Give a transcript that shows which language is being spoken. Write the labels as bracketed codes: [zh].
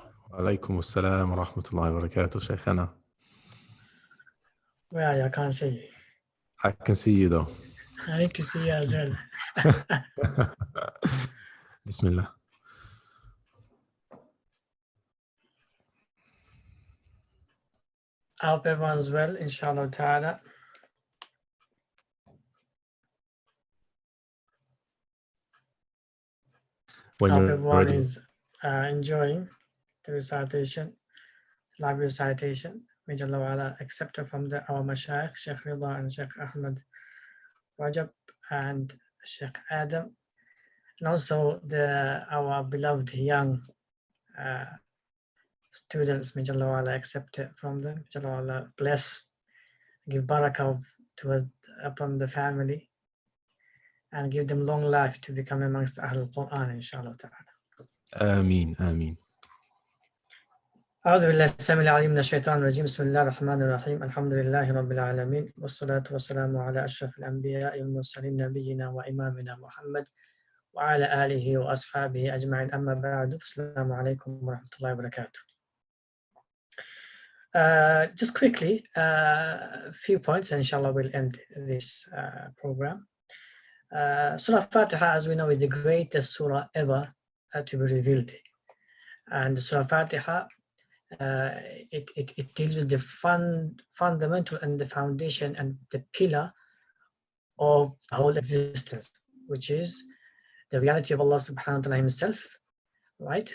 [ar] وعليكم السلام ورحمة الله وبركاته شيخنا. [en] Where are you? I can't see you. I can see you though. I need to see you as well. Bismillah. I hope everyone's well, inshallah ta'ala. I hope everyone is enjoying the recitation, live recitation. May Allah Ta'ala accept it from our Mashaykh, Sheikh Rida and Sheikh Ahmed Rajab and Sheikh Adam, and also our beloved young students. May Allah Ta'ala accept it from them. May Allah Ta'ala bless, give barakah upon the family, and give them long life to become amongst Al-Quran, inshallah ta'ala. Ameen, ameen. [ar] أعوذ بالله السميع العليم من الشيطان الرجيم بسم الله الرحمن الرحيم الحمد لله رب العالمين والصلاة والسلام على أشرف الأنبياء والمرسلين نبينا وإمامنا محمد وعلى آله وأصحابه أجمعين أما بعد السلام عليكم ورحمة الله وبركاته. [en] Just quickly, a few points and inshallah we'll end this program. Surah Fatiha, as we know, is the greatest surah ever to be revealed, and Surah Fatiha it deals with the fundamental and the foundation and the pillar of the whole existence, which is the reality of Allah subhanahu wa ta'ala himself, right?